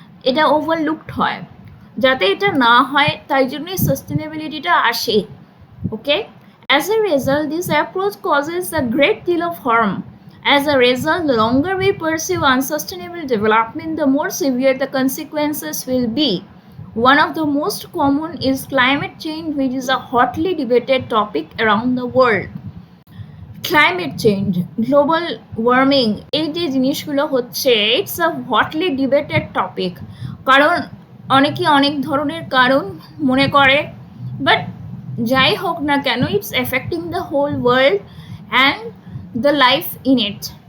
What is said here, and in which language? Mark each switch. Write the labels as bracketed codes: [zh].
[bn] এটা ওভারলুকড হয়, যাতে এটা না হয় তাই জন্যই সাস্টেনেবিলিটিটা আসে। [en] Okay, as a result this approach causes a great deal of harm. As a result, the longer we pursue unsustainable development, the more severe the consequences will be. One of the most common is climate change, which is a hotly debated topic around the world. Climate change, global warming, [bn] এই যে জিনিসগুলো হচ্ছে, [en] It's a hotly debated topic. [bn] কারণ অনেকে অনেক ধরনের কারণ মনে করে, বাট যাই হোক না কেন, [en] It's affecting the whole world and the life in it.